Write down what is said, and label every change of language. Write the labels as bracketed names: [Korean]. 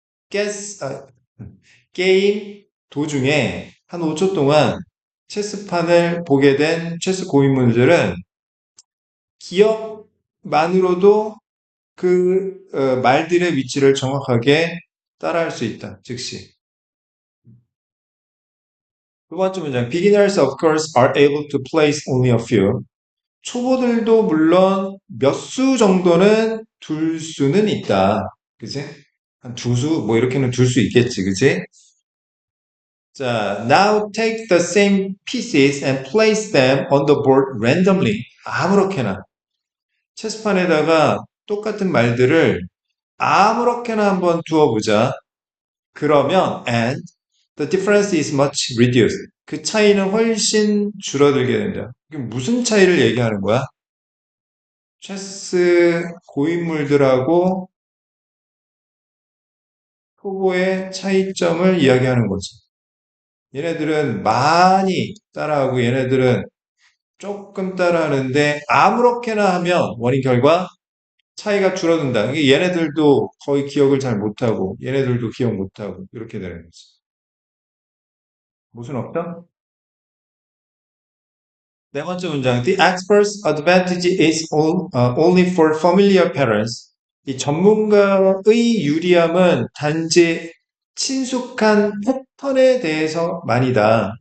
[Korean] 게스, 게임 도중에 한 5초 동안 체스판을 보게 된 체스 고인물들은 기억만으로도 그 말들의 위치를 정확하게 따라할 수 있다. 즉시. 두 번째 문장. [English] Beginners of course are able to place only a few. [Korean] 초보들도 물론 몇 수 정도는 둘 수는 있다. 그지? 한 두 수, 뭐 이렇게는 둘 수 있겠지. 그지? [English] 자, now take the same pieces and place them on the board randomly. [Korean] 아무렇게나. 체스판에다가 똑같은 말들을 아무렇게나 한번 두어보자. [English] 그러면 and the difference is much reduced. [Korean] 그 차이는 훨씬 줄어들게 된다. 이게 무슨 차이를 얘기하는 거야? 체스 고인물들하고 초보의 차이점을 이야기하는 거지. 얘네들은 많이 따라하고 얘네들은 조금 따라하는데 아무렇게나 하면 원인 결과 차이가 줄어든다. 이게 얘네들도 거의 기억을 잘 못하고 얘네들도 기억 못하고 이렇게 되는 거지. 무슨 없다? 네 번째 문장. [English] The expert's advantage is only for familiar patterns. [Korean] 이 전문가의 유리함은 단지 친숙한 패턴에 대해서만이다.